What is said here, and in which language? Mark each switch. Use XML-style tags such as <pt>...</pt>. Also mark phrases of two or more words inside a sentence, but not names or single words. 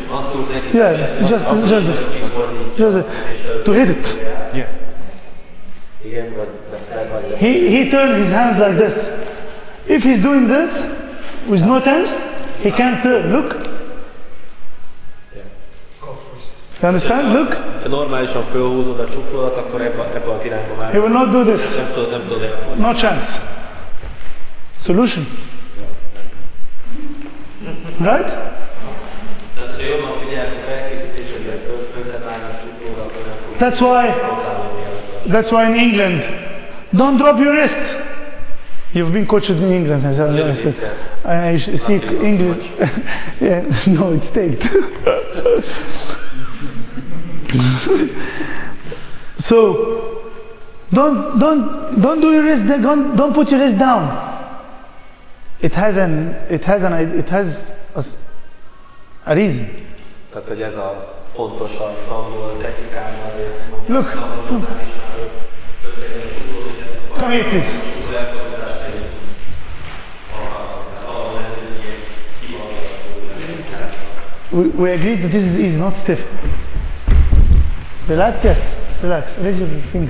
<en>Yeah, just this. To hit it. Yeah. He turned his hands like this. If he's doing this with no tension, he can't turn. Look. You understand? Look.</en> <hu>Ha normálisan fölhúzod a csuklódat, akkor ebbe az irányba már...</hu> <en>He will not do this.</en> <hu>Nem tudod elfordítani.</hu> <en>No chance. Solution. Right?</en> <hu>Tehát, ha jobban figyelsz a felkészítésre, földre állni a csuklódat, akkor nem fogod.</hu> <en>That's why in England, don't drop your wrist. You've been coached in England, as I speak English. Yeah, no, it's taped. So don't do your wrist. Don't put your wrist down. It has a reason.</en> <hu>Tehát, hogy ez a fontos az angol technikában azért.</hu> <en>Look. Come here, please. We agreed that this is easy, not stiff. Relax, yes. Relax. Raise your finger.</en>